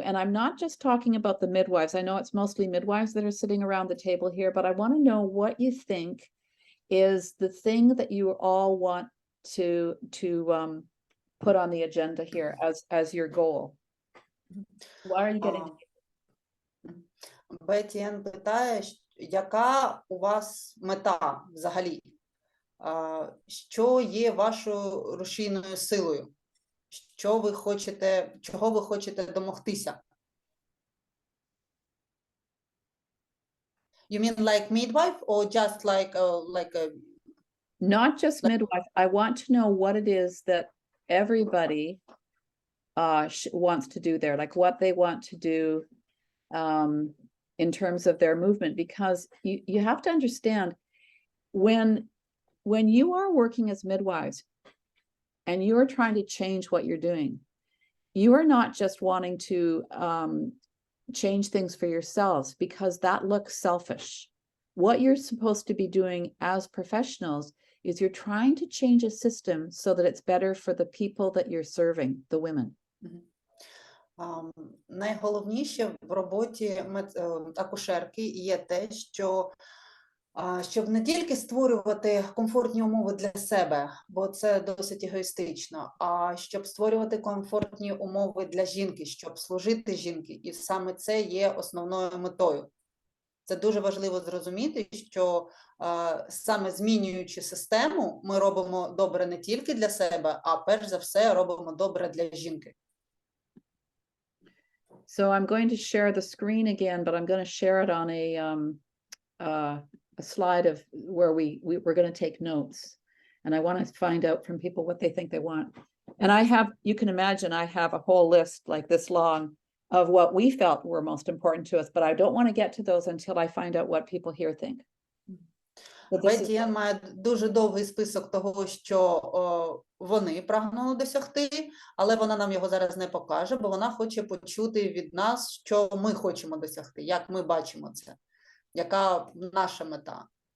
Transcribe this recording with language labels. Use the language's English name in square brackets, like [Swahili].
[English] And I'm not just talking about the midwives. I know it's mostly midwives that are sitting around the table here, but I want to know what you think is the thing that you all want to put on the agenda here as your goal. Why are you getting? [Ukrainian] Бетті-Енн питає, яка у вас мета взагалі? Що є вашою рушійною силою? Чого ви хочете домогтися? [English] You mean like midwife or just like a... Not just midwife. I want to know what it is that everybody wants to do there, like what they want to do in terms of their movement, because you have to understand when you are working as midwives and you're trying to change what you're doing, you are not just wanting to change things for yourselves, because that looks selfish. What you're supposed to be doing as professionals is you're trying to change a system so that it's better for the people that you're serving, the women. [Ukrainian] Найголовніше в роботі акушерки є те, що щоб не тільки створювати комфортні умови для себе, бо це досить егоїстично, а щоб створювати комфортні умови для жінки, щоб служити жінки, і саме це є основною метою. Це дуже важливо зрозуміти, що саме змінюючи систему, ми робимо добре не тільки для себе, а перш за все робимо добре для жінки. [English] So I'm going to share the screen again, but I'm going to share it on a slide of where we're going to take notes. And I want to find out from people what they think they want. And I have, you can imagine, I have a whole list like this long of what we felt were most important to us, but I don't want to get to those until I find out what people here think. [Ukrainian] Бетті-Енн має дуже довгий список того, що вони прагнули досягти, але вона нам його зараз не покаже, бо вона хоче почути від нас, що ми хочемо досягти, як ми бачимо це, яка наша мета.